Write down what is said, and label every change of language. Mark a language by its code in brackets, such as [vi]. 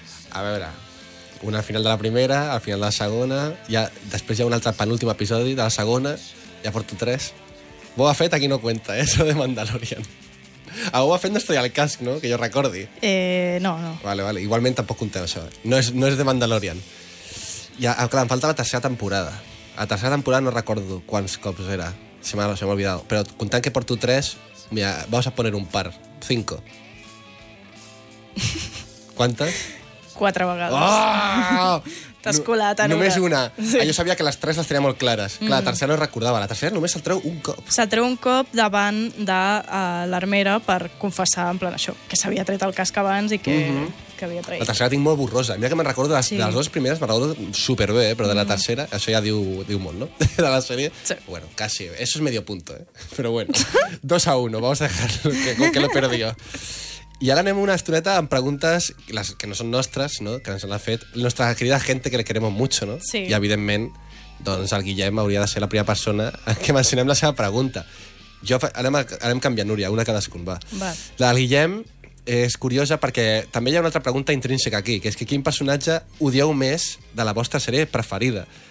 [ca] A veure, una al final de la primera, al final de la segona, ja, després hi ha un altre penúltim episodi de la segona, ja porto tres. [es] Boba Fett aquí no cuenta, eso de Mandalorian. [ca] A Boba Fett no es treu el casc, no?, que jo recordi. No. Vale, vale, igualment tampoc conté això. No és de Mandalorian. Ja, clar, em falta la tercera temporada. A la tercera temporada no recordo quants cops era, se m'ha oblidat. Però comptant que porto tres... Mira, [es] vamos a poner un par. [ca] 5. [es] ¿Cuántas? [ca] 4 vegades. Oh! T'has colat, Anura. Només una. Sí. Jo sabia que les tres les tenia molt clares. Clar, la tercera no recordava. La tercera només se'l treu un cop. Se'l treu un cop davant de l'armera per confessar, en plan, això, que s'havia tret el casc abans i que havia traït. La tercera tinc molt borrosa. Mira que me'n recordo de les dues primeres, me'n recordo superbé, però de la tercera, això ja diu molt, no? De la sèrie. Sí. [es] Bueno, casi. Eso es medio punto, Però bueno, 2-1. Vamos a dejarlo, que lo he perdido. [ca] I ara anem una estoneta amb preguntes les que no són nostres, no? Que ens l'ha fet la nostra [es] querida [ca] gent [es] que le queremos mucho, [ca] no? Sí. I evidentment, doncs el Guillem hauria de ser la primera persona que mencionem la seva pregunta. Anem canviant, Núria, una cadascun, va. La del Guillem és curiosa perquè també hi ha una altra pregunta intrínseca aquí, que és que quin personatge odieu més de la vostra sèrie preferida?